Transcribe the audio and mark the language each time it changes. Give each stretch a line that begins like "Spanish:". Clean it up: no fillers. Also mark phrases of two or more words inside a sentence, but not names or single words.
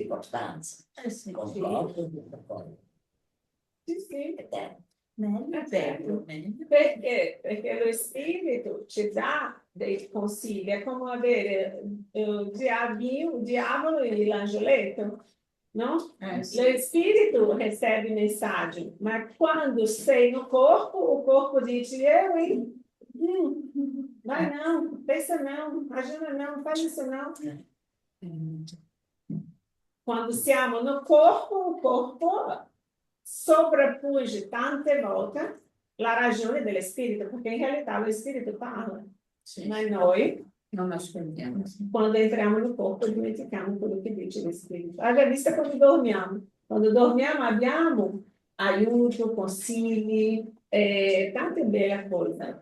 Italian: Importanza. Concordo, d'accordo. Sì, sì. Meglio. Perché lo spirito ci dà dei consigli, è come avere il diavolo e l'angioletto, no? Lo spirito
Portuguese: recebe mensagem,
Italian: ma quando sei
Portuguese: no corpo, o corpo diz, vai não, pensa não, ajuda não, faz isso não.
Italian: Quando siamo
Portuguese: no corpo,
Italian: il corpo sovrappunge tante volte la ragione dello spirito, perché in realtà lo spirito parla, ma noi Non ascoltiamo. quando entriamo nel corpo dimentichiamo quello che dice lo spirito. Avete visto quando dormiamo? Quando dormiamo abbiamo aiuto, consigli, tante belle cose.